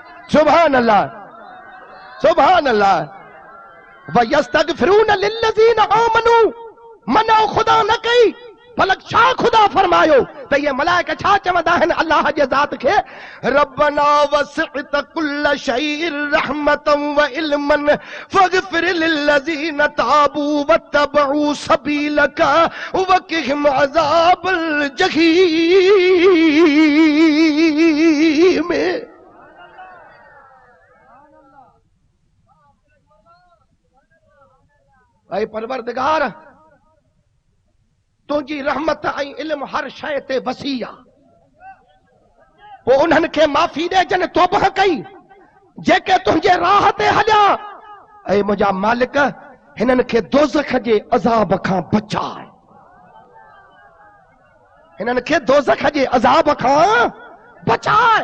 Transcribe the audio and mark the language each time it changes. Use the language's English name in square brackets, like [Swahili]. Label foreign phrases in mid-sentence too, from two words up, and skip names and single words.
[Arabic] سبحان الله، سبحان الله. ويستغفرون للذين آمنوا, [Sindhi] मना खुदा न कई भला छा खुदा फरमायो त ये मलाइका छा चवंदा आहिनि अल्लाह जे ज़ात खे, [Arabic] ربنا وسعت كل شيء رحمة وعلما فاغفر للذين تابوا واتبعوا سبيلك وقهم عذاب الجحيم. [Sindhi] ऐ परवरदिगार, तुंहिंजी रहमत ऐं इल्म हर शइ ते वसी आहे, पोइ उन्हनि खे माफ़ी ॾे जन तौबह कई जेके तुंहिंजे राह ते हलिया। ऐ मुंहिंजा मालिक, हिननि खे दोज़ख जे अज़ाब खां बचाए, हिननि खे दोज़ख जे अज़ाब खां बचाए।